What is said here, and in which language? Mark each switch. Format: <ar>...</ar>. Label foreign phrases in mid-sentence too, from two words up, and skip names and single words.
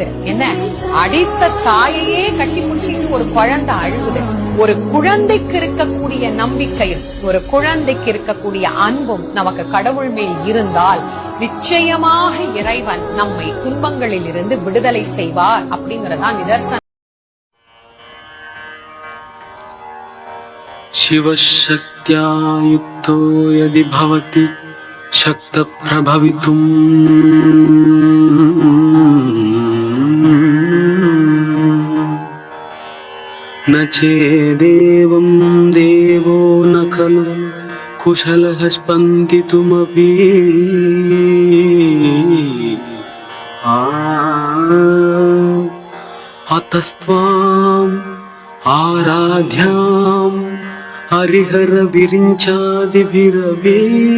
<ta>என்ன, அடித்த தாயையே கட்டி பிடிச்சிட்டு ஒரு குழந்தை அழுகுது. ஒரு குழந்தைக்கு இருக்கக்கூடிய நம்பிக்கையும் ஒரு குழந்தைக்கு இருக்கக்கூடிய அன்பும் நமக்கு கடவுள் மேல் இருந்தால் நிச்சயமாக இறைவன் நம்மை துன்பங்களில் இருந்து விடுதலை செய்வார் அப்படிங்கறதா நிதர்சனம்.</ta> <sa>शिवशक्त्या युक्तो यदि भवति शक्तप्रभवितुम् न चेदेवं देवो न खलु कुशलः स्पन्दितुमपि अतस्त्वाम् आराध्याम् हरिहर विरिञ्चादिभिरपि</sa>